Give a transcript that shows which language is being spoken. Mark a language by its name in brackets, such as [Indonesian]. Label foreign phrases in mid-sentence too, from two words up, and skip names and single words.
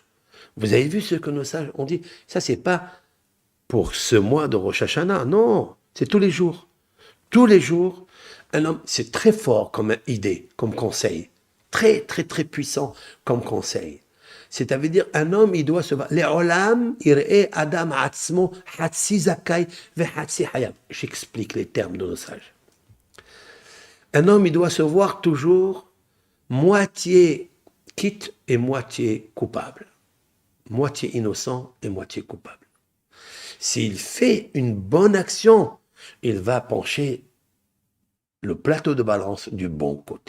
[French] Vous avez vu ce que nos sages ont dit? Ça, c'est pas pour ce mois de Rosh Hashanah, non, c'est tous les jours. Tous les jours, un homme, c'est très fort comme idée, comme conseil, très très très puissant comme conseil. C'est-à-dire, un homme, il doit se voir. [Hebrew] לעולם יראה אדם עצמו חצי זכאי וחצי חייב. [French] J'explique les termes de nos sages. Un homme, il doit se voir toujours moitié quitte et moitié coupable. moitié innocent et moitié coupable. S'il fait une bonne action, il va pencher le plateau de balance du bon côté.